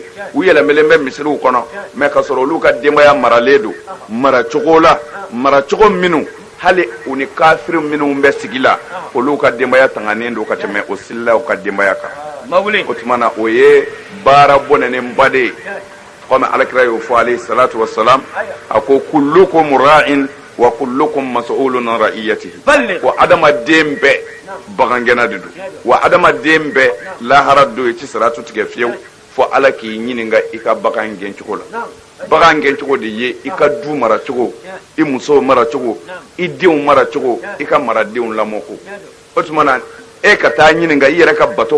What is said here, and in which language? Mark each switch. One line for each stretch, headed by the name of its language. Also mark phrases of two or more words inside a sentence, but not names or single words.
Bambara: u yɛlɛmɛlen bɛ misiriw kɔnɔ mais ka sɔrɔ olu ka denbaya maralen don maracogo la maracogo minnu hali u ni kafiri minnu bɛ sigi la olu ka denbaya tanganen don ka tɛmɛ o selilaw ka denbaya kan o tuma na o ye baara bɔnɛnenba de ye comme Alakira y'o fɔ
Arabic: عليه الصلاة والسلام
Bambara: a ko
Arabic: كلكم راع وكلكم مسؤول عن رعيته
Bambara: wa adamaden bɛɛ bagangɛnna de don wa adamaden bɛɛ lahara don i tɛ saratu tigɛ fiyewu fɔ Ala k'i ɲininka i ka bagan gɛncogo la bagan gɛncogo de ye i ka du maracogo i muso maracogo i denw maracogo i ka maradenw lamɔ ko o tuma na e ka taa ɲininka i yɛrɛ ka bato